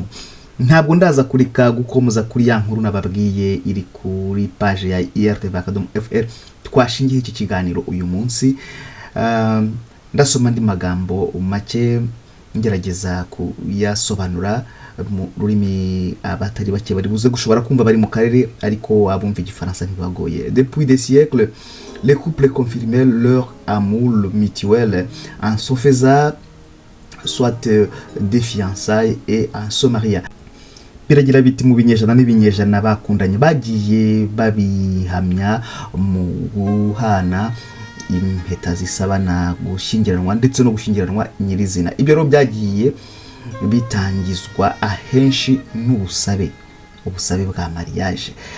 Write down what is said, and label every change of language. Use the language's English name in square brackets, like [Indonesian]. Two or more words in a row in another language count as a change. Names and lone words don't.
[Kinyarwanda] Ntabwo ndaza kureka gukomoza kuri ya nkuru nababwiye iri kuri page ya IRTV.fr twashingiye iki kiganiro uyu munsi. Ndasoma ndi magambo make ngerageza kuyasobanura mu rurimi abatari bake bari buze gushobora kumva bari mu karere, ariko abumva igifaransa ntibagoye. [French] Depuis des siècles, les couples confirmaient leur amour mutuel en se faisant soit des fiançailles et en se mariant. [Kinyarwanda] Biragira biti mu binyejana n'ibinyejana bakundanye bagiye babihamya mu guhana impeta zisabana gushyingiranwa ndetse no gushyingiranwa nyirizina. Ibyo rero byagiye bitangizwa ahenshi n'ubusabe bwa mariage.